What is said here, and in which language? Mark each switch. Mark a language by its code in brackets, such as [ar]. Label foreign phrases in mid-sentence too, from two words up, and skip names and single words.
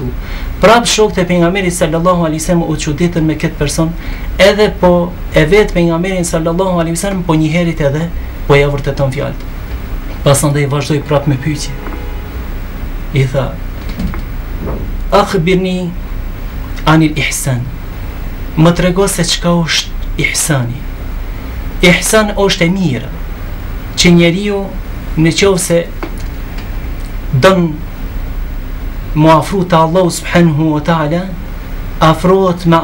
[sq] Prap shokët e pejgamberit [ar] صلى الله عليه وسلم [sq] u çuditën me këtë person, edhe po e vet pejgamberin [ar] صلى الله عليه وسلم [sq] po një herë edhe po ja vërteton fjalët. Pasandaj vazhdoi prap me pyetje. I tha: [ar] "أخبرني عن الإحسان. [sq] Më trego se çka është ihsani. Ihsan është e mira, që njeriu në qovë se don mu afru të Allahu [ar] سبحانه وتعالى, [sq] afrohet me